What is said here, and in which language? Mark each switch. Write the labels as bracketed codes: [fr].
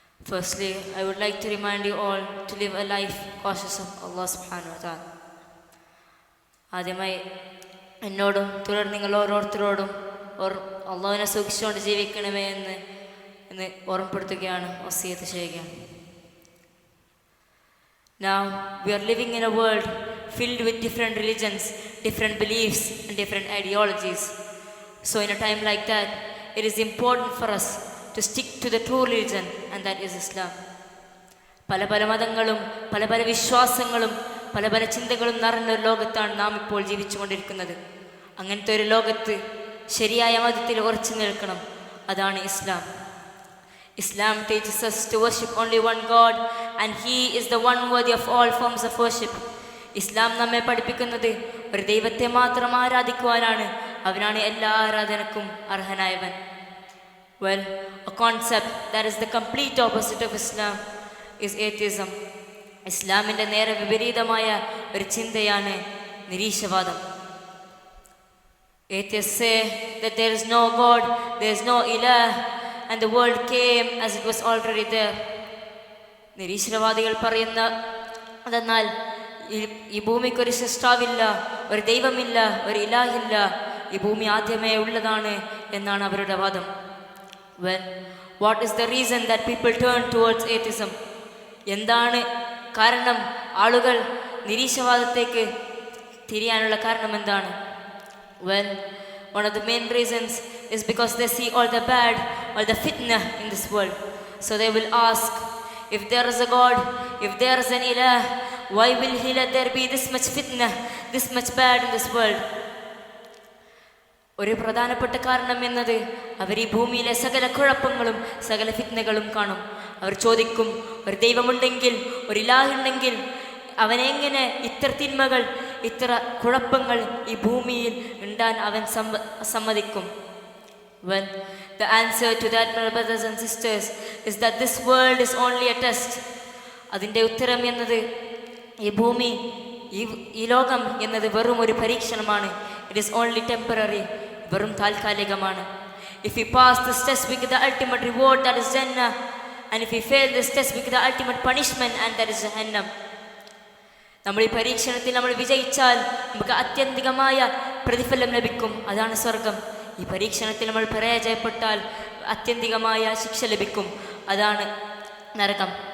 [en] Firstly, I would like to remind you all to live a life cautious of Allah subhanahu wa ta'ala. [ml] ആദ്യമായി എന്നോടും തുടർന്ന് നിങ്ങൾ ഓരോരുത്തരോടും അള്ളാഹുവിനെ സൂക്ഷിച്ചുകൊണ്ട് ജീവിക്കണമേ എന്ന് ഓർമ്മപ്പെടുത്തുകയാണ്, വസിയത്ത് ചെയ്യുകയാണ്. [en] Now, we are living in a world filled with different religions, different beliefs and different ideologies. So in a time like that, it is important for us to stick to the true religion, and that is Islam. [ml] പല പല മതങ്ങളും പല പല വിശ്വാസങ്ങളും പല പല ചിന്തകളും നിറഞ്ഞ ഒരു ലോകത്താണ് നാം ഇപ്പോൾ ജീവിച്ചുകൊണ്ടിരിക്കുന്നത്. അങ്ങനത്തെ ഒരു ലോകത്ത് ശരിയായ മതത്തിൽ ഉറച്ചു നിൽക്കണം, അതാണ് ഇസ്ലാം. [en] Islam teaches us to worship only one God, and He is the one worthy of all forms of worship. [ml] ഇസ്ലാം നമ്മെ പഠിപ്പിക്കുന്നത് ഒരു ദൈവത്തെ മാത്രം ആരാധിക്കുവാനാണ്, അവനാണ് എല്ലാ ആരാധനക്കും അർഹനായവൻ. [en] Well, a concept that is the complete opposite of Islam is atheism. [ml] ഇസ്ലാമിൻ്റെ നേരെ വിപരീതമായ ഒരു ചിന്തയാണ് നിരീശ്വരവാദം. [en] Atheists say that there is no God, there is no ilah, and the world came as it was already there. [ml] നിരീശ്വരവാദികൾ പറയുന്ന അതെന്നാൽ ഈ ഭൂമിക്ക് ഒരു സൃഷ്ടാവില്ല, ഒരു ദൈവമില്ല, ഒരു ഇലാഹില്ല, ഈ ഭൂമി ആദ്യമേ ഉള്ളതാണ് എന്നാണ് അവരുടെ വാദം. [en] Well, what is the reason that people turn towards atheism? [ml] എന്താണ് കാരണം ആളുകൾ നിരീശ്വരവാദത്തേക്ക് തിരിയാനുള്ള കാരണം എന്താണ്? [en] Well, one of the main reasons is because they see all the bad, all the fitna in this world. So they will ask, if there is a God, if there is an ilah, why will he let there be this much fitna, this much bad in this world? [ml] ഒരു പ്രധാനപ്പെട്ട കാരണം എന്നത് അവർ ഈ ഭൂമിയിലെ സകല കുഴപ്പങ്ങളും സകല ഫിത്നകളും കാണും. അവർ ചോദിക്കും, ഒരു ദൈവമുണ്ടെങ്കിൽ, ഒരു ഇലാഹുണ്ടെങ്കിൽ അവനെങ്ങനെ ഇത്ര തിന്മകൾ, ഇത്ര കുഴപ്പങ്ങൾ ഈ ഭൂമിയിൽ ഉണ്ടാൻ അവൻ സമ്മതിക്കും? [en] Well, the answer to that, my brothers and sisters, is that this world is only a test. [ml] അതിൻ്റെ ഉത്തരം എന്നത് ഈ ഭൂമി, ഈ ലോകം എന്നത് വെറും ഒരു പരീക്ഷണമാണ്. [en] It is only temporary, [ml] വെറും താൽക്കാലികമാണ്. [en] If we pass this test, we get the ultimate reward, that is Jannah. And if we fail this test, we get the ultimate punishment, and that is Jahannam. [ml] നമ്മൾ ഈ പരീക്ഷണത്തിൽ നമ്മൾ വിജയിച്ചാൽ നമുക്ക് അത്യന്തികമായ പ്രതിഫലം ലഭിക്കും, അതാണ് സ്വർഗം. ഈ പരീക്ഷണത്തിൽ നമ്മൾ പരാജയപ്പെട്ടാൽ അത്യന്തികമായ ശിക്ഷ ലഭിക്കും, അതാണ് നരകം.